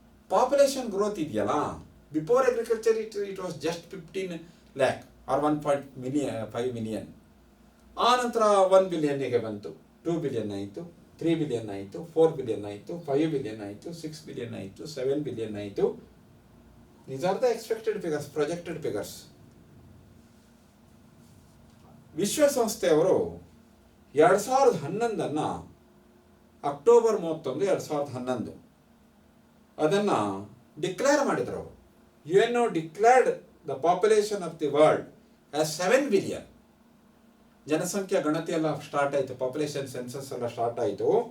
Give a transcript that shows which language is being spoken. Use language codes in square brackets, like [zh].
[en] Population growth ಇದೆಯಲ್ಲ, before agriculture it was just 15 lakh or 1.5 million. [kn] ಆ ನಂತರ 1 billion ಬಂತು, 2 billion ಆಯಿತು, 3 billion ಆಯಿತು, 4 billion ಆಯಿತು, 5 billion ಆಯಿತು, 6 billion ಆಯಿತು, 7 billion ಆಯಿತು. [en] These are the expected figures, projected figures. [kn] ವಿಶ್ವಸಂಸ್ಥೆಯವರು 2011 October 31, 2011 ಅದನ್ನು ಡಿಕ್ಲೇರ್ ಮಾಡಿದರು ಅವರು. UNO declared [en] The population of the world as 7 billion. [kn] ಜನಸಂಖ್ಯಾ ಗಣತಿ ಎಲ್ಲ ಸ್ಟಾರ್ಟ್ ಆಯಿತು, ಪಾಪ್ಯುಲೇಷನ್ ಸೆನ್ಸಸ್ ಎಲ್ಲ ಸ್ಟಾರ್ಟ್ ಆಯಿತು.